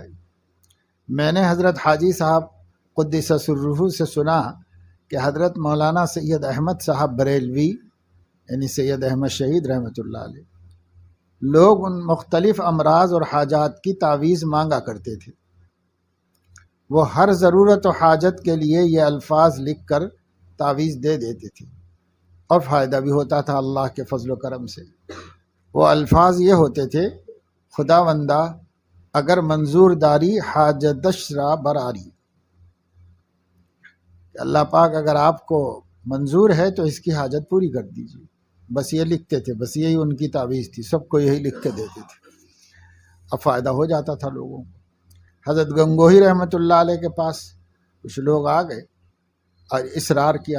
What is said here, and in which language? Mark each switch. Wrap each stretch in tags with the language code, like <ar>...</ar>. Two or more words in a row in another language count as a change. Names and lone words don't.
<ur>میں نے حضرت حاجی صاحب</ur> <ar>قدس سرہ</ar> <ur>سے سنا کہ حضرت مولانا سید احمد صاحب بریلوی یعنی سید احمد شہید</ur> <ar>رحمۃ اللہ علیہ،</ar> <ur>لوگ ان مختلف امراض اور حاجات کی تعویذ مانگا کرتے تھے۔ وہ ہر ضرورت و حاجت کے لیے یہ الفاظ لکھ کر تعویذ دے دیتے تھے اور فائدہ بھی ہوتا تھا اللہ کے فضل و کرم سے۔ وہ الفاظ یہ ہوتے تھے:</ur> <fa>خداوندہ اگر منظور داری حاجتش را براری،</fa> <ur>کہ اللہ پاک اگر آپ کو منظور ہے تو اس کی حاجت پوری کر دیجیے۔ بس یہ لکھتے تھے، بس یہی ان کی تعویذ تھی، سب کو یہی لکھ کے دیتے تھے، اب فائدہ ہو جاتا تھا لوگوں کو۔ حضرت گنگوہی</ur> <ar>رحمۃ اللہ علیہ</ar> <ur>کے پاس کچھ لوگ آ گئے اور اصرار کیا۔</ur>